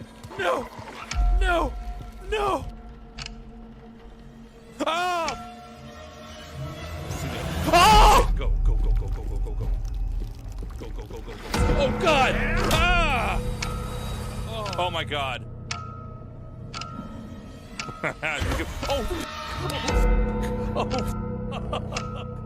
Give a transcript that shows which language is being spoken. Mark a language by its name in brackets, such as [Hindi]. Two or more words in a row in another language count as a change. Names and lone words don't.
[English] No! No! No! Ah! Oh! Go, go, go, go, go, go, go, go. Go, go, go, go, go. Oh, God! Ah! Oh, my God. Oh! Oh!